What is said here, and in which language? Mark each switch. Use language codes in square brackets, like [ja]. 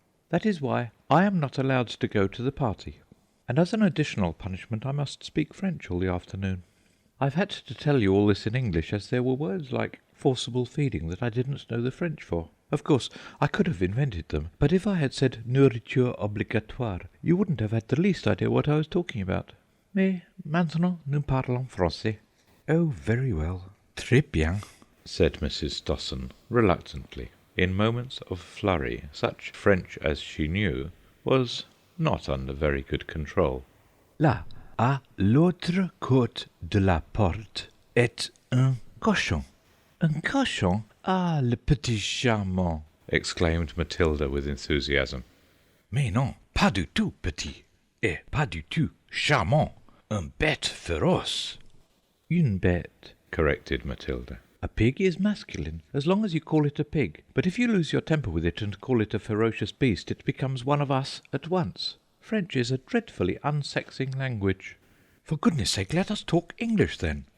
[en] That is why I am not allowed to go to the party, and as an additional punishment I must speak French all the afternoon. I've had to tell you all this in English, as there were words like forcible feeding that I didn't know the French for. Of course, I could have invented them, but if I had said [fr] nourriture obligatoire, [en] you wouldn't have had the least idea what I was talking about. [fr] Mais maintenant nous parlons français. [en] Oh, very well. [fr] Très bien, [en] said Mrs. Stossen reluctantly. In moments of flurry, such French as she knew was not under very good control. [fr] Là, à l'autre côté de la porte, est un cochon. Un cochon? Ah, le petit charmant! [en] Exclaimed Matilda with enthusiasm. [fr] Mais non, pas du tout petit, et pas du tout charmant. Un bête féroce. Une bête, corrected Matilda. [en] A pig is masculine, as long as you call it a pig. But if you lose your temper with it and call it a ferocious beast, it becomes one of us at once. French is a dreadfully unsexing language. For goodness sake, let us talk English, then,